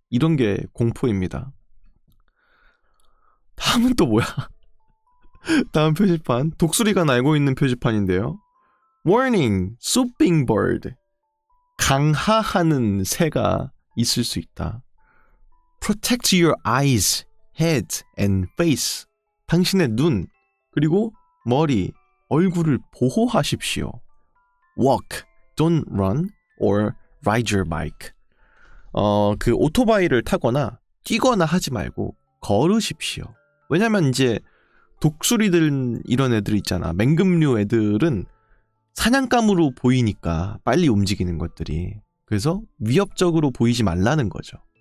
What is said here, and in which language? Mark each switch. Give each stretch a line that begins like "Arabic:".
Korean: 이런 게 공포입니다. 다음은 또 뭐야? 다음 표지판 독수리가 날고 있는 표지판인데요.
English: Warning, swooping bird.
Korean: 강하하는 새가 있을 수 있다.
English: Protect your eyes, head and face.
Korean: 당신의 눈, 그리고 머리, 얼굴을 보호하십시오.
English: Walk, don't run or ride your bike.
Korean: 그 오토바이를 타거나 뛰거나 하지 말고 걸으십시오. 왜냐면 이제 독수리들 이런 애들 있잖아. 맹금류 애들은 사냥감으로 보이니까 빨리 움직이는 것들이. 그래서 위협적으로 보이지 말라는 거죠.